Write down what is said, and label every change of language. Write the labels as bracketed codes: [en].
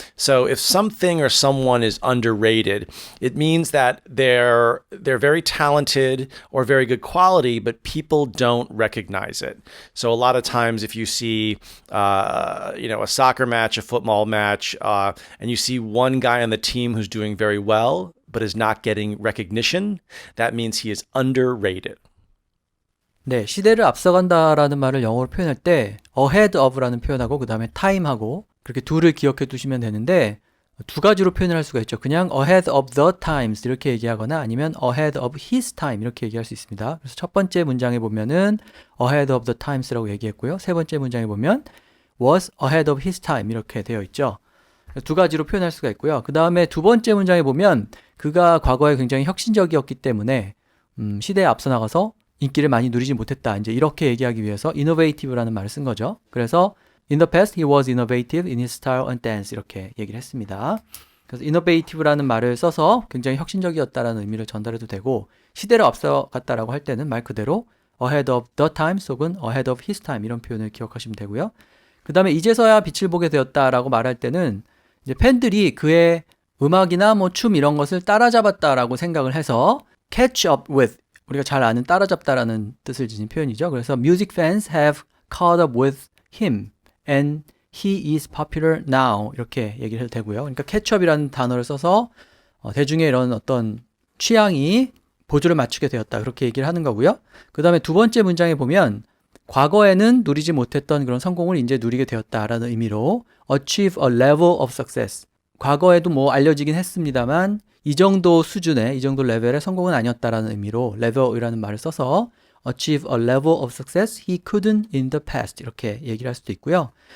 [en] So if something or someone is underrated, it means that they're very talented or very good quality, but people don't recognize it. So a lot of times if you see a soccer match, a football match, and you see one guy on the team who's doing very well, but is not getting recognition, that means he is underrated. [ko] 네, 시대를 앞서간다라는 말을 영어로 표현할 때 ahead of라는 표현하고 그 다음에 time하고 그렇게 둘을 기억해 두시면 되는데 두 가지로 표현을 할 수가 있죠. 그냥 ahead of the times 이렇게 얘기하거나 아니면 ahead of his time 이렇게 얘기할 수 있습니다. 그래서 첫 번째 문장에 보면은 ahead of the times라고 얘기했고요. 세 번째 문장에 보면 was ahead of his time 이렇게 되어 있죠. 두 가지로 표현할 수가 있고요. 그 다음에 두 번째 문장에 보면 그가 과거에 굉장히 혁신적이었기 때문에 시대에 앞서 나가서 인기를 많이 누리지 못했다. 이제 이렇게 얘기하기 위해서 innovative라는 말을 쓴 거죠. [en] 그래서 in the past he was innovative in his style and dance [ko] 이렇게 얘기를 했습니다. 그래서 innovative라는 말을 써서 굉장히 혁신적이었다라는 의미를 전달해도 되고 시대를 앞서갔다라고 할 때는 말 그대로 ahead of the times 혹은 ahead of his time 이런 표현을 기억하시면 되고요. 그 다음에 이제서야 빛을 보게 되었다라고 말할 때는 이제 팬들이 그의 음악이나 뭐 춤 이런 것을 따라잡았다라고 생각을 해서 catch up with 우리가 잘 아는 따라잡다라는 뜻을 지닌 표현이죠. [en] 그래서 music fans have caught up with him and he is popular now [ko] 이렇게 얘기를 해도 되고요. 그러니까 catch up이라는 단어를 써서 대중의 이런 어떤 취향이 보조를 맞추게 되었다 그렇게 얘기를 하는 거고요. 그 다음에 두 번째 문장에 보면 과거에는 누리지 못했던 그런 성공을 이제 누리게 되었다라는 의미로 [en] achieve a level of success 과거에도 뭐 알려지긴 했습니다만 이 정도 수준의, 이 정도 레벨의 성공은 아니었다라는 의미로 level이라는 말을 써서 achieve a level of success he couldn't in the past [ko] 이렇게 얘기를 할 수도 있고요.